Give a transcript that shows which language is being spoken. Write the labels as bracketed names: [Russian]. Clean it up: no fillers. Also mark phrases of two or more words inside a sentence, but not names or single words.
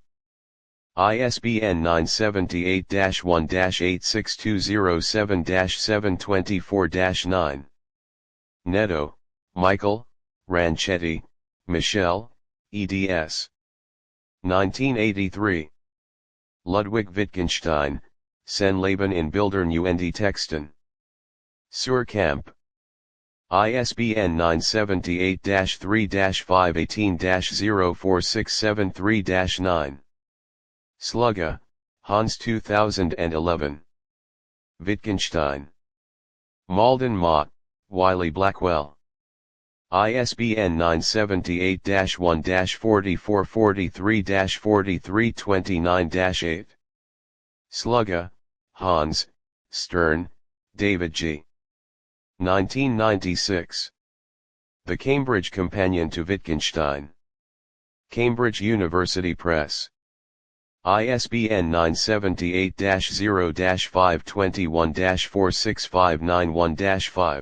[English] ISBN 978-1-86207-724-9. Netto, Michael, Ranchetti, Michelle, eds. 1983. Ludwig Wittgenstein, Sein Leben in Bildern und Texten. Suhrkamp. ISBN 978-3-518-04673-9. Slugga, Hans 2011. Wittgenstein. Malden Mott, Wiley Blackwell. ISBN 978-1-4443-4329-8. Slugga, Hans, Stern, David G. 1996. The Cambridge Companion to Wittgenstein. Cambridge University Press. ISBN 978-0-521-46591-5.